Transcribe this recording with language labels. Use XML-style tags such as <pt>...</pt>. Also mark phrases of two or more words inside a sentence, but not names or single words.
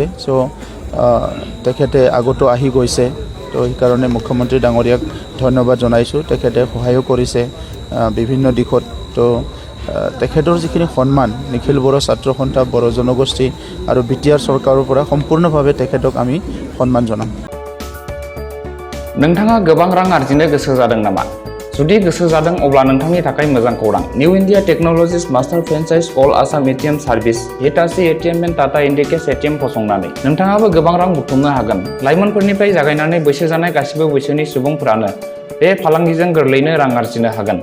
<as>চ' তেখেতে আগতো আহি গৈছে, তো সেইকাৰণে মুখ্যমন্ত্ৰী ডাঙৰীয়াক ধন্যবাদ জনাইছোঁ। তেখেতে সহায়ো কৰিছে বিভিন্ন দিশত। তো তেখেতৰ যিখিনি সন্মান নিখিল বড়ো ছাত্ৰ সন্থা, বড়ো জনগোষ্ঠী আৰু BTR চৰকাৰৰ পৰা সম্পূৰ্ণভাৱে তেখেতক আমি সন্মান জনাম।</as> <brx>नोंथाङा गोबां रां आर्जिनो गोसो जादों नामा? जुदि गोसो जादों अब्ला नोंथांनि थाखाय मोजां खौरां। निउ इन्डिया टेक्न'लजिज</brx> <en>master franchise All Assam ATM service</en> <brx>हिटाची ATM एन्ड टाटा इन्डिकेस ATM फसंनानै नोंथाङाबो गोबां रां बुथुमनो हागोन। लाइमोनफोरनिफ्राय जागायनानै बैसो जानाय गासिबो बैसोनि सुबुंफोरानो बे फालांगिजों गोरलैनो रां आर्जिनो हागोन।</brx>